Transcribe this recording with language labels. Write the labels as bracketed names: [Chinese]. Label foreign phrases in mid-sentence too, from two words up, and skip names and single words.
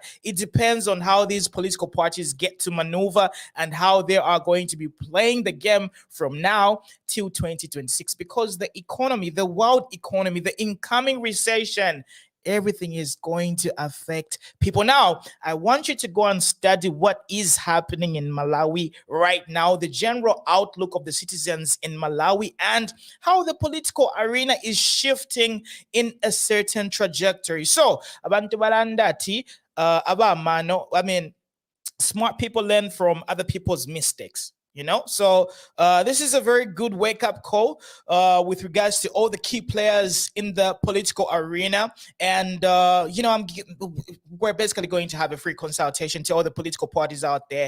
[English] It depends on how these political parties get to maneuver and how they are going to be playing the game from now till 2026, because the economy, the world economy, the incoming recession, everything is going to affect people. Now, I want you to go and study what is happening in Malawi right now, the general outlook of the citizens in Malawi, and how the political arena is shifting in a certain trajectory. So, [Bemba] abantu barandati, abamano, [English] smart people learn from other people's mistakes. So this is a very good wake-up call with regards to all the key players in the political arena. And, we're basically going to have a free consultation to all the political parties out there.